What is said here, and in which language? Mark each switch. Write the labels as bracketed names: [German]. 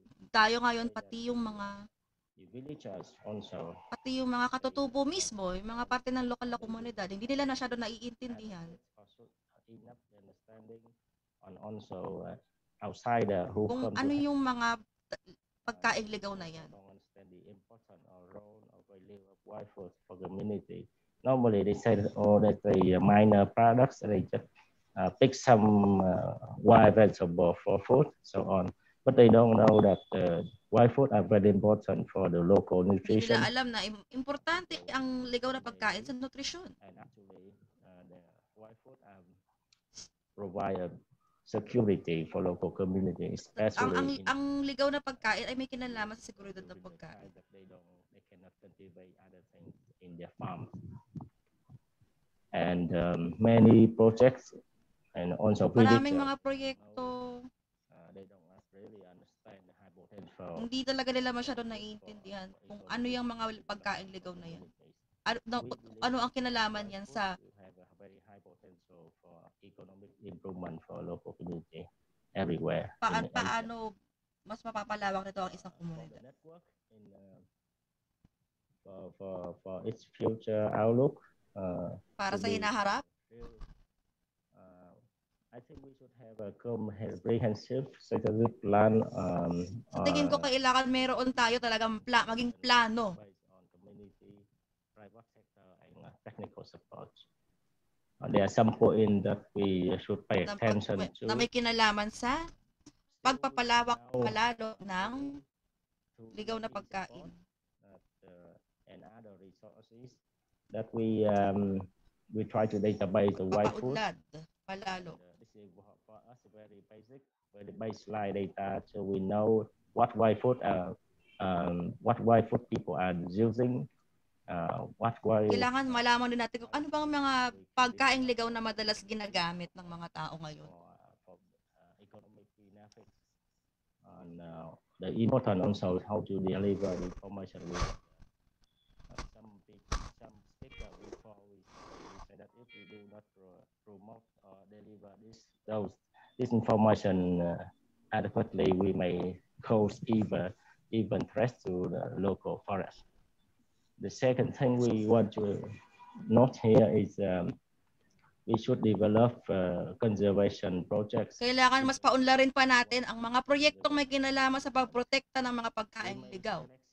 [Filipino] Tayo ngayon, pati yung mga [English] villagers also. [Filipino] Pati yung mga katutubo mismo, yung mga parte ng lokal na komunidad, hindi nila masyado naiintindihan. [English] Enough understanding on also outsider who [Filipino] kung ano yung mga pagkaing ligaw na yan. [English] Understand the important role of wild food for community. Normally they say that the minor products, they just pick some wild vegetable for food, so on. But they don't know that wild food are very important for the local nutrition. [Filipino] Hindi nila alam na importante ang ligaw na pagkain sa nutrisyon. [English] And actually, the wild food provide security for local communities, especially [Filipino] ang ligaw na pagkain ay may kinalaman sa seguridad ng pagkain. [English] They cannot cultivate other things in their farm. And many projects and also [Filipino] maraming mga proyekto [English] they don't really understand the high potential. [Filipino] Hindi talaga nila masyado naiintindihan kung ano yung mga pagkaing ligaw na yan. Ano ang kinalaman yan sa [English] very high potential for economic improvement for local community everywhere. [Filipino] Paano mas mapapalawak nito ang isang komunidad? [English] For its future outlook. [Filipino] Para sa hinaharap? [English] I think we should have a comprehensive strategic plan. [Filipino] Sa tingin ko kailangan meron tayo talagang maging plano. [English] On community, private sector, and technical support. There are some points that we should pay attention to. [Filipino] Na may kinalaman sa pagpapalawak palalo ng ligaw na pagkain. [English] And other resources that we try to database the wild food. [Filipino] Palalo. [English] This is for us very basic, very baseline data, so we know what wild food people are using. [Filipino] Kailangan malaman din natin kung ano bang mga pagkaing ligaw na madalas ginagamit ng mga tao ngayon. [English] Economic benefits and the important also how to deliver information with some speaker before we say that if we do not promote or deliver this information adequately, we may cause even threats to the local forest. The second thing we want to note here is we should develop conservation projects. [Filipino] Kailangan mas paunlarin pa natin ang mga proyektong may kinalaman sa pagprotekta ng mga pagkaing ligaw.